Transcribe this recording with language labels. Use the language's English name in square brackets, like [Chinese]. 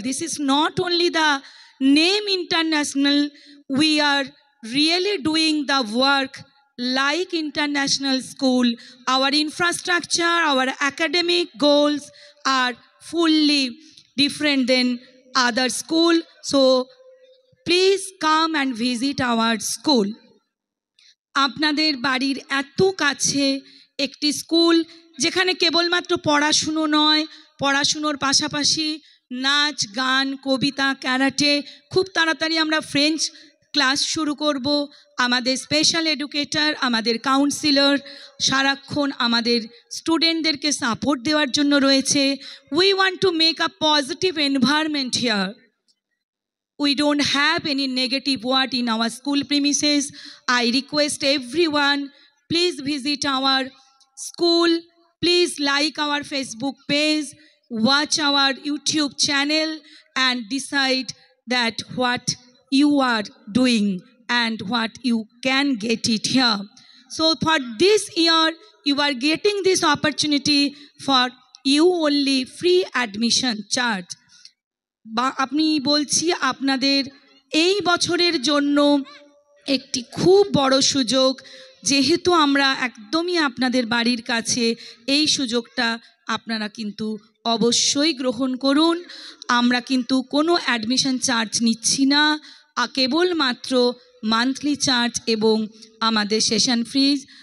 [English] This is not only the name international, we are really doing the work like international school. Our infrastructure, our academic goals are fully different than other school. So please come and visit our school. [Bangla] আপনাদের বাড়ির এত কাছে একটি school, যেখানে কেবলমাত্র পড়াশুনো নয়, পড়াশুনোর পাশাপাশি নাচ, গান, কবিতা, ক্যারাটে, খুব তাড়াতাড়ি আমরা ফ্রেঞ্চ ক্লাস শুরু করব। আমাদের স্পেশাল এডুকেটর, আমাদের কাউন্সিলর সারাক্ষণ আমাদের স্টুডেন্টদেরকে সাপোর্ট দেওয়ার জন্য রয়েছে। [English] We want to make a positive environment here. We don't have any negative word in our school premises. I request everyone, please visit our school, please like our Facebook page, watch our YouTube channel, and decide that what you are doing and what you can get it here. So for this year, you are getting this opportunity for you only, free admission charge. [Bangla] বা আপনি বলছি আপনাদের এই বছরের জন্য একটি খুব বড় সুযোগ, যেহেতু আমরা একদমই আপনাদের বাড়ির কাছে, এই সুযোগটা আপনারা কিন্তু অবশ্যই গ্রহণ করুন। আমরা কিন্তু কোনো অ্যাডমিশন চার্জ নিচ্ছি না, কেবলমাত্র মান্থলি চার্জ এবং আমাদের সেশন ফিজ।